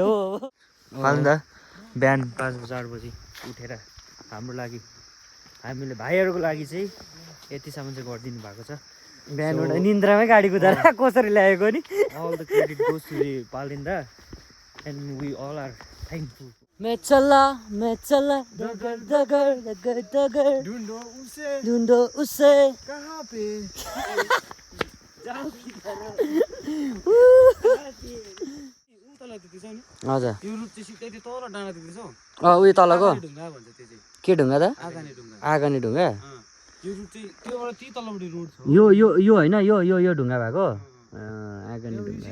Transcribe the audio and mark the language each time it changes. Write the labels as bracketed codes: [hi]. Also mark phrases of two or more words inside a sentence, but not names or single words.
[ne] फाल्दा बिहान 4 बजी उठेर हाम्रो लागि हामीले भाइहरूको लागि चाहिँ यतिसम्म चाहिँ गरिदिनु भएको छ बिहानबाट निन्द्रामै गाडी कुदाएर कसरी ल्याएको नि [en] All the credit goes to the Palinda and we all are thankful [hi] मैं चला डगर डगर डगर डगर ढूंढो उसे कहाँ पे [ne] हजुर त्यो रुट चाहिँ सिधै त्यो तल डाँडा देख्दैछौ उयो तलको ढुङ्गा भन्छ त्यो चाहिँ के ढुङ्गा त आगाने ढुङ्गा आगनी ढुङ्गा यो रुट चाहिँ त्योबाट ती तल्लोपट्टि रोड छ यो होइन यो ढुङ्गा भएको आगनी ढुङ्गा